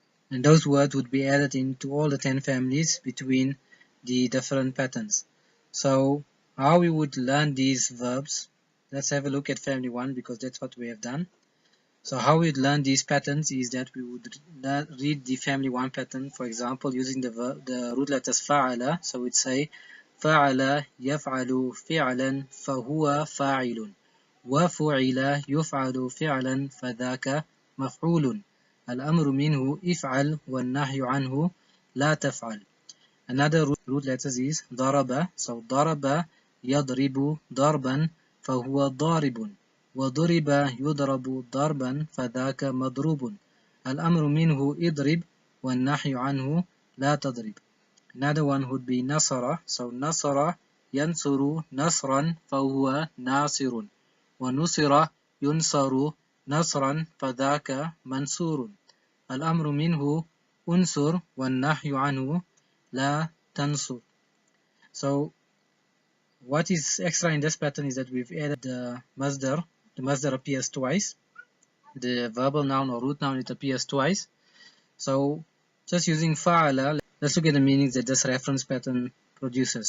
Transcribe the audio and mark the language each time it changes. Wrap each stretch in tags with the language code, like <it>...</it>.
<en>And those words would be added into all the 10 families between the different patterns. So how we would learn these verbs, let's have a look at family 1 because that's what we have done. So how we'd learn these patterns is that we would read the family 1 pattern, for example, using the root letters فعل.</en> <ar>So we'd say فعل يفعل فعلا فهو فاعل وفعل يفعل فعلا فذاك مفعول الأمر منه افعل والنهي عنه لا تفعل.</ar> <en>Another root letters is ضرب.</en> <ar>So ضرب يضرب ضربا فهو ضارب وضرب يضرب ضربا فذاك مضروب الأمر منه اضرب والنهي عنه لا تضرب.</ar> <en>Another one would be نصر.</en> <ar>So نصر ينصر نصرا فهو ناصر ونصر ينصر نصرا فذاك منصور الأمر منه انصر والنهي عنه لا تنصر.</ar> <en>So what is extra in this pattern is that we've added the masdar. The masdar appears twice. The verbal noun or root noun, it appears twice. So just using fa'ala, let's look at the meanings that this reference pattern produces.</en>